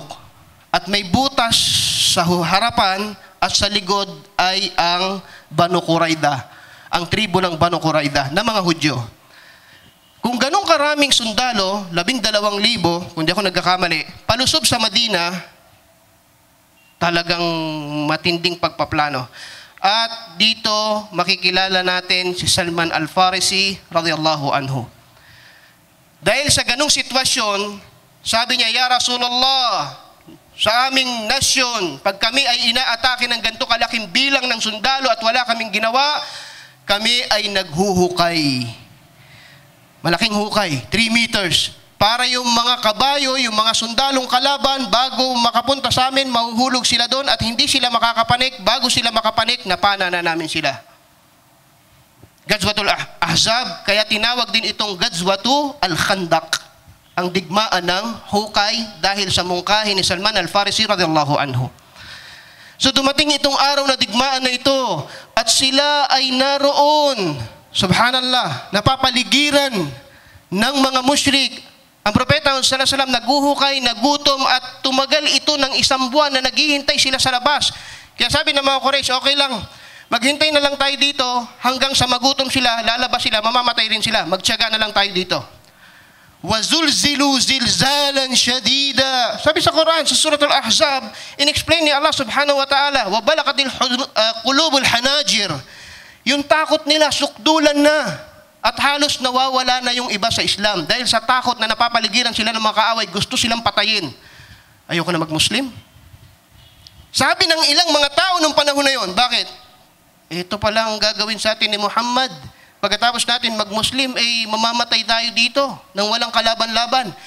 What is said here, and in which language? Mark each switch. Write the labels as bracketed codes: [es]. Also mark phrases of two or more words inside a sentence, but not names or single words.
[tl] At may butas sa harapan at sa likod ay ang Banu Qurayda, ang tribo ng Banu Qurayda na mga Hudyo. Kung ganong karaming sundalo, 12,000, kung di ako nagkakamali, palusob sa Madina, talagang matinding pagpaplano. At dito makikilala natin si Salman al-Farisi [ar] رضي الله عنه. [tl] Dahil sa ganung sitwasyon, sabi niya, [ar] يا رسول الله, [tl] sa aming nasyon, pag kami ay inaatake ng ganito kalaking bilang ng sundalo at wala kaming ginawa, kami ay naghuhukay. Malaking hukay, 3 meters. Para yung mga kabayo, yung mga sundalong kalaban, bago makapunta sa amin, mahuhulog sila doon at hindi sila makakapanik. Bago sila makapanik, napana na namin sila. Ghazwatul Ahzab, kaya tinawag din itong Ghazwatu al-Khandaq, ang digmaan ng hukay dahil sa mungkahi ni Salman al-Farisi [ar] رضي الله عنه. [tl] So dumating itong araw na digmaan na ito at sila ay naroon, subhanallah, napapaligiran ng mga musyrik. Ang Propeta [ar] صلى الله عليه وسلم [tl] naguhukay, nagutom at tumagal ito ng 1 buwan na naghihintay sila sa labas. Kaya sabi ng mga Quraysh, okay lang, maghintay na lang tayo dito hanggang sa magutom sila, lalabas sila, mamamatay rin sila. Magtiyaga na lang tayo dito. [ar] وَزُلْزِلُوا زِلْزَالًا شَدِيدًا. [tl] Sabi sa Quran, sa Surah Al-Ahzab, in-explain ni Allah [ar] سبحانه وتعالى, وَبَلَقَتِ الْقُلُوبُ الْحَنَاجِرِ. [tl] Yung takot nila, sukdulan na. At halos nawawala na yung iba sa Islam. Dahil sa takot na napapaligiran sila ng mga kaaway, gusto silang patayin. Ayoko na mag-Muslim. Sabi ng ilang mga tao nung panahon na yon, bakit? Ito pala ang gagawin sa atin ni Muhammad. Pagkatapos natin mag-Muslim, mamamatay tayo dito nang walang kalaban-laban.